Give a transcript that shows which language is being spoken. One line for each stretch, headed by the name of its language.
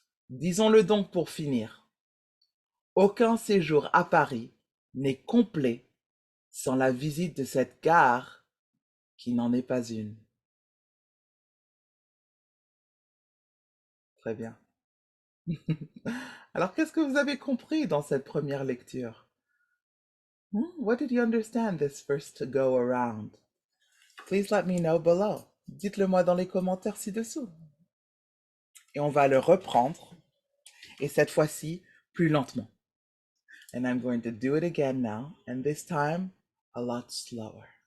French: Disons-le donc pour finir, aucun séjour à Paris n'est complet sans la visite de cette gare qui n'en est pas une. Très bien. Alors, qu'est-ce que vous avez compris dans cette première lecture?
English: What did you understand this first go around? Please let me know below.
French: Dites-le moi dans les commentaires ci-dessous. Et on va le reprendre, et cette fois-ci, plus lentement.
English: And I'm going to do it again now, and this time, a lot slower.